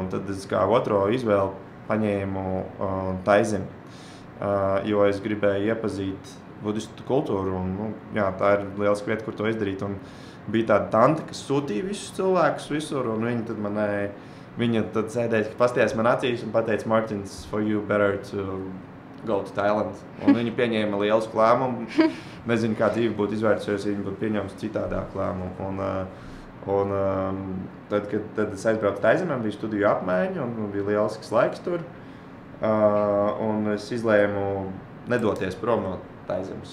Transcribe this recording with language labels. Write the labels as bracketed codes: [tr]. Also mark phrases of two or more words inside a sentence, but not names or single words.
[lv] Un tad es kā otro izvēli paņēmu taizemi, jo es gribēju iepazīt budistu kultūru. Un, tā ir lieliska vieta, kur to izdarīt. Un bija tāda tante, kas sūtīja visus cilvēkus visur, un viņa tad sēdēja, pastījās man acīs un pateica, Martins, [en] for you better to go to Thailand. [lv] Un viņa pieņēma lielisku lēmumu. Nezinu, kā dzīve būtu izvērtusies, ja viņa būtu pieņēmusi citādāk lēmumu. Tad, kad es aizbraucu Taizemē, bija studiju apmaiņa un bija lielisks laiks tur. Un es izlēmu nedoties prom no Taizemes.